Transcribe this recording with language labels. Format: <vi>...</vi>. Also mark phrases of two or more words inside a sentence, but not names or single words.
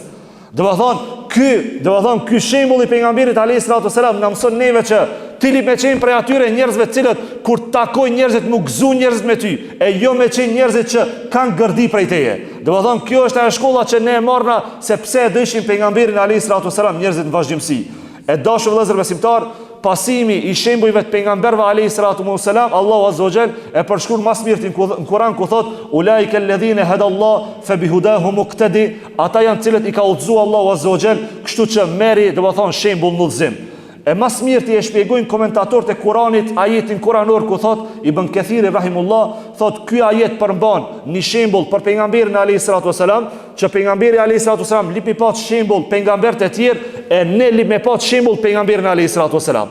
<sq>Do të thonë ky shembull i pejgamberit</sq> <ar>عليه الصلاة والسلام</ar> <sq>na mëson neve që ti li me qenë prej atyre njerëzve të cilët kur takoj njerëzit nuk gëzu njerëzit me ty, e jo me qenë njerëzit që kanë gërdi prej teje. Do të thonë kjo është ajo shkolla që ne e marrna se pse e dëshim pejgamberin</sq> <ar>عليه الصلاة والسلام</ar> <sq>njerëzit në vazhdimsi. E dashur vëllezër besimtar, pasimi i shembujve të pejgamberëve</sq> <ar>عليه الصلاة والسلام,</ar> <sq>Allahu</sq> <ar>عز وجل</ar> <sq>e përshkruan më së miri në Kur'an ku thot</sq> <ar>أولئك الذين هدى الله فبهداه مقتدي,</ar> <sq>ata janë të cilët i ka udhëzuar Allahu</sq> <ar>عز وجل,</ar> <sq>kështu që merri, do të thonë shembull në udhëzim. E mas mirë ti e shpjegojnë komentatorët e Kuranit ajetin kuranor ku thot Ibn Kathiri rahimullah, thot ky ajet përmban një shembull për pejgamberin</sq> <ar>عليه الصلاة والسلام,</ar> <sq>që pejgamberi</sq> <ar>عليه الصلاة والسلام</ar> <sq>lip me pa shembull pejgamberët e tjerë, e ne lip me pa shembull pejgamberin</sq> <ar>عليه الصلاة والسلام.</ar>